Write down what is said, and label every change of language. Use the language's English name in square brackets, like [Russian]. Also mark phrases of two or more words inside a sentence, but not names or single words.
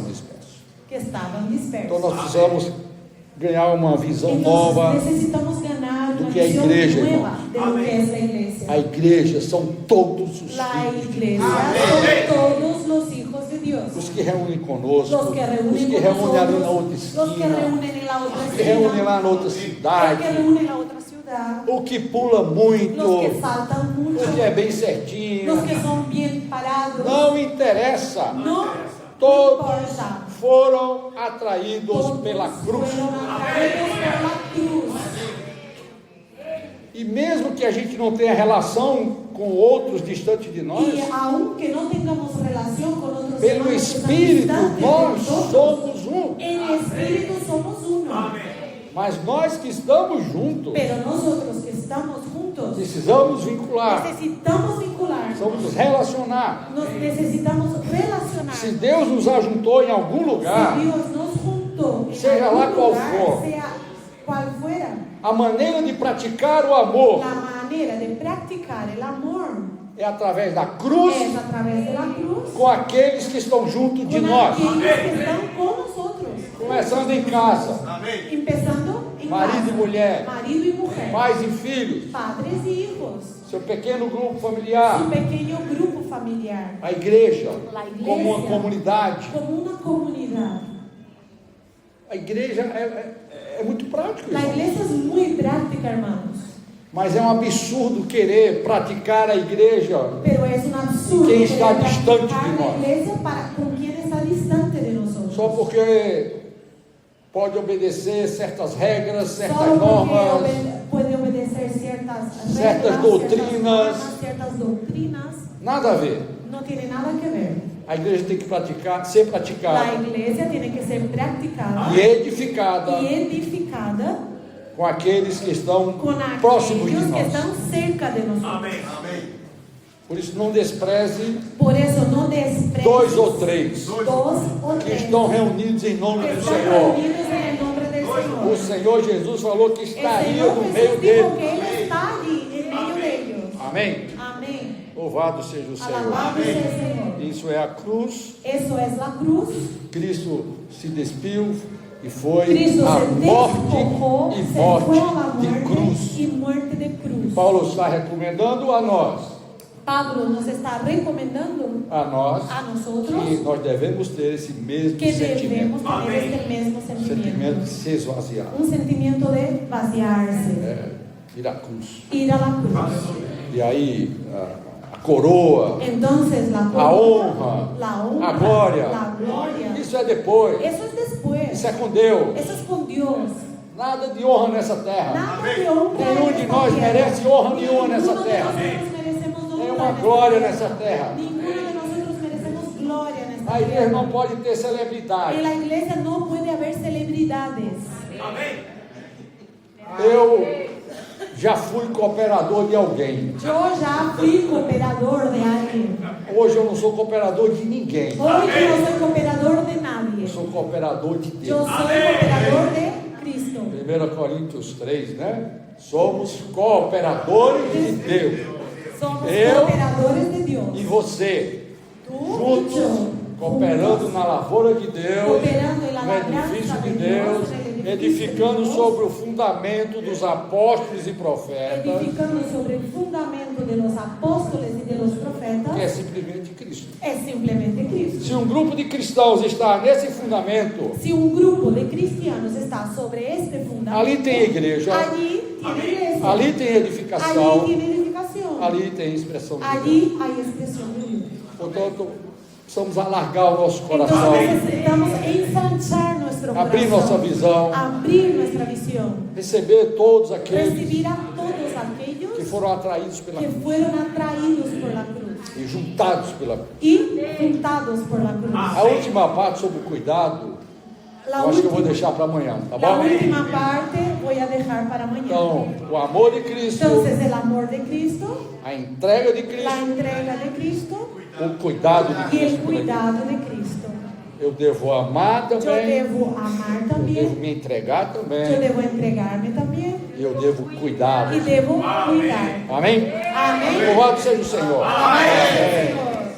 [Spanish] Dios dispersos. que estaban dispersos. [Portuguese] Então nós precisamos ganhar uma visão [Spanish] Entonces, [Portuguese] nova. [Spanish] necesitamos ganar [Portuguese] do [Spanish] una [Portuguese] que a [Spanish] visión [Portuguese] igreja, [Spanish] nueva [Portuguese] irmão. [Spanish] de lo que es la iglesia. [Portuguese] A igreja são todos os [Spanish] La [Portuguese] filhos de Deus. [Spanish] iglesia son todos los hijos de Dios. [Portuguese] Os que reúnem conosco, [Spanish] Los que [Portuguese] os [Spanish] reúnen [Portuguese] que [Spanish] con [Portuguese] reúnem ali na [Spanish] nosotros, [Portuguese] outra [Spanish] los que [Portuguese] esquina, [Spanish] reúnen en la otra [Portuguese] os que reúnem [Spanish] esquina, [Portuguese] lá na outra [Spanish] los que [Portuguese] cidade, [Spanish] reúnen en la otra ciudad, [Portuguese] o que pula muito, [Spanish] los que saltan mucho, [Portuguese] o que é bem certinho. [Spanish] los que son bien parados. [Portuguese] Não interessa. [Spanish] No [Portuguese] Todos [Spanish] importa. [Portuguese] foram atraídos [Spanish] Todos [Portuguese] pela cruz. [Spanish] fueron atraídos por la cruz. [Portuguese] E mesmo que a gente não tenha relação com outros distantes de nós, [Spanish] Y aunque no tengamos relación con otros [Portuguese] pelo [Spanish] hermanos que están [Portuguese] Espírito, [Spanish] distantes de [Portuguese] nós [Spanish] nosotros, [Portuguese] somos um. [Spanish] en espíritu somos uno. [Portuguese] Mas nós que estamos juntos, [Spanish] Pero nosotros que estamos juntos [Portuguese] precisamos vincular, [Spanish] necesitamos vincular, [Portuguese] precisamos nos relacionar. [Spanish] nos necesitamos relacionar. [Portuguese] Se Deus nos ajuntou em algum lugar, [Spanish] Si Dios nos juntó en [Portuguese] Seja [Spanish] algún [Portuguese] lá qual [Spanish] lugar, [Portuguese] for. [Spanish] sea cual fuera, [Portuguese] a maneira de praticar o amor [Spanish] la manera de practicar el amor [Portuguese] é através da cruz [Spanish] es a través de la cruz [Portuguese] com aqueles que estão junto de [Spanish] con [Portuguese] nós, [Spanish] aquellos que están con nosotros, [Portuguese] começando em casa, [Spanish] empezando en [Portuguese] marido [Spanish] casa, [Portuguese] e mulher, [Spanish] marido y mujer, [Portuguese] pais e filhos, [Spanish] padres y hijos, [Portuguese] seu pequeno grupo familiar, [Spanish] su pequeño grupo familiar, [Portuguese] a igreja, [Spanish] La igreja. [Portuguese] como uma comunidade. [Spanish] como una comunidad. [Portuguese] A igreja é muito prático, [Spanish] La [Portuguese] irmão. [Spanish] iglesia es muy práctica, hermanos, [Portuguese] Mas é um absurdo querer praticar a igreja [Spanish] pero es un absurdo [Portuguese] Quem está [Spanish] querer [Portuguese] distante [Spanish] practicar [Portuguese] de [Spanish] la [Portuguese] nós. [Spanish] iglesia con quien está distante de nosotros. [Portuguese] só porque pode obedecer certas regras, certas [Spanish] Solo porque [Portuguese] normas, [Spanish] puede obedecer ciertas Ciertas reglas, [Portuguese] doutrinas. [Spanish] ciertas normas, ciertas doctrinas. [Portuguese] nada a ver. [Spanish] No tiene nada que ver. [Portuguese] A igreja tem que ser [Spanish] La [Portuguese] praticada [Spanish] iglesia tiene que ser practicada [Portuguese] e edificada [Spanish] y edificada [Portuguese] com aqueles que estão [Spanish] con [Portuguese] próximos de [Spanish] aquellos que [Portuguese] nós. [Spanish] están cerca de nosotros. [Portuguese] Por isso, não despreze [Spanish] Por eso no desprecies [Portuguese] 2 ou 3 [Spanish] dos o que tres [Portuguese] estão reunidos em nome [Spanish] que [Portuguese] do [Spanish] están [Portuguese] Senhor. [Spanish] reunidos en el nombre del [Portuguese] O [Spanish] Señor. [Portuguese] Senhor Jesus falou que [Spanish] El [Portuguese] estaria [Spanish] Señor [Portuguese] no [Spanish] Jesús [Portuguese] meio [Spanish] dijo que [Portuguese] deles. [Spanish] Él está allí en medio de ellos. [Portuguese] Amém? [Spanish] Amén. [Portuguese] Louvado seja o Senhor. [Spanish] Alabado sea el Señor. [Portuguese] Isso é a cruz. [Spanish] Eso es la cruz. [Portuguese] Cristo se despiu, e foi [Spanish] Cristo [Portuguese] a [Spanish] se despojó, [Portuguese] morte e [Spanish] se fue a la [Portuguese] morte de cruz. [Spanish] muerte y muerte de cruz. [Portuguese] Paulo está recomendando a nós, [Spanish] Pablo nos está recomendando [Portuguese] a nós, [Spanish] a nosotros [Portuguese] que nós devemos ter esse mesmo [Spanish] que [Portuguese] sentimento, [Spanish] debemos tener este mismo [Portuguese] sentimento de [Spanish] sentimiento. [Portuguese] se esvaziar, [Spanish] Un sentimiento de vaciarse, [Portuguese] ir à cruz. [Spanish] ir a la cruz. [Portuguese] E aí a coroa, [Spanish] Entonces la [Portuguese] a honra, honra, a glória, [Spanish] la gloria, [Portuguese] isso é depois, [Spanish] eso es después, [Portuguese] isso é com Deus. [Spanish] eso es con Dios. [Portuguese] Nada de honra nessa terra. [Spanish] Nada de honra [Portuguese] Nenhum [Spanish] en [Portuguese] de [Spanish] esta [Portuguese] nós [Spanish] tierra. [Portuguese] merece honra nenhuma nessa [Spanish] Ninguno de [Portuguese] terra. [Spanish] nosotros merecemos honra [Portuguese] Nenhuma [Spanish] en esta [Portuguese] glória [Spanish] tierra. [Portuguese] nessa terra. [Spanish] Ninguno de nosotros merecemos gloria en esta [Portuguese] A igreja [Spanish] tierra. [Portuguese] não pode ter celebridade. [Spanish] En la iglesia no puede haber celebridades. [Portuguese] Eu já fui cooperador de alguém. [Spanish] Yo ya fui cooperador de alguien. [Portuguese] Hoje eu não sou cooperador de ninguém. [Spanish] Hoy yo no soy cooperador de [Portuguese] Eu [Spanish] nadie. [Portuguese] sou cooperador de [Spanish] Yo [Portuguese] Deus. [Spanish] soy cooperador de Cristo. [Portuguese] 1 Coríntios 3, né? Somos cooperadores de Deus. [Spanish] Somos [Portuguese] Eu [Spanish] cooperadores de Dios. [Portuguese] E você, [Spanish] Tú y [Portuguese] juntos, [Spanish] yo, [Portuguese] cooperando [Spanish] juntos, [Portuguese] na lavoura de Deus, [Spanish] cooperando en la [Portuguese] no edifício [Spanish] labranza [Portuguese] de [Spanish] de [Portuguese] Deus, [Spanish] Dios, en el edificio [Portuguese] edificando [Spanish] de Dios, [Portuguese] sobre o fundamento dos apóstolos e profetas, [Spanish] edificando sobre el fundamento de los apóstoles y de los [Portuguese] que é [Spanish] profetas, [Portuguese] simplesmente Cristo. [Spanish] es simplemente Cristo. [Portuguese] Se um grupo de cristãos está nesse fundamento, [Spanish] Si un grupo de cristianos está sobre este fundamento, [Portuguese] ali tem igreja, [Spanish] allí tiene iglesia, [Portuguese] ali tem edificação, [Spanish] allí tiene edificación, [Portuguese] ali tem expressão de Deus. [Spanish] allí hay expresión de Dios. [Portuguese] Portanto, precisamos alargar o nosso coração, [Spanish] Entonces necesitamos ensanchar nuestro [Portuguese] abrir [Spanish] corazón, [Portuguese] nossa visão, [Spanish] abrir nuestra visión, [Portuguese] receber todos aqueles [Spanish] recibir a todos aquellos [Portuguese] que foram atraídos pela [Spanish] que [Portuguese] cruz [Spanish] fueron atraídos por la cruz [Portuguese] e juntados pela cruz. [Spanish] y juntados por la cruz. [Portuguese] A última parte sobre o cuidado, [Spanish] La [Portuguese] eu acho que eu vou [Spanish] última, [Portuguese] deixar para amanhã, tá [Spanish] la [Portuguese] bom? [Spanish] última parte voy a dejar para mañana. [Portuguese] Então, o amor de Cristo, [Spanish] Entonces el amor de Cristo, [Portuguese] a entrega de [Spanish] la [Portuguese] Cristo, [Spanish] entrega de Cristo [Portuguese] o cuidado de [Spanish] y el [Portuguese] Cristo. por aqui. [Spanish] cuidado de Cristo. [Portuguese] Eu devo amar [Spanish] Yo [Portuguese] também, [Spanish] debo amar [Portuguese] eu devo [Spanish] también, [Portuguese] me entregar [Spanish] yo [Portuguese] também, [Spanish] debo entregarme también [Portuguese] e eu devo cuidar. [Spanish] y debo cuidar. [Portuguese] Amém? [Spanish] Amén. [Portuguese] Louvado seja o Senhor. [Spanish] Amén.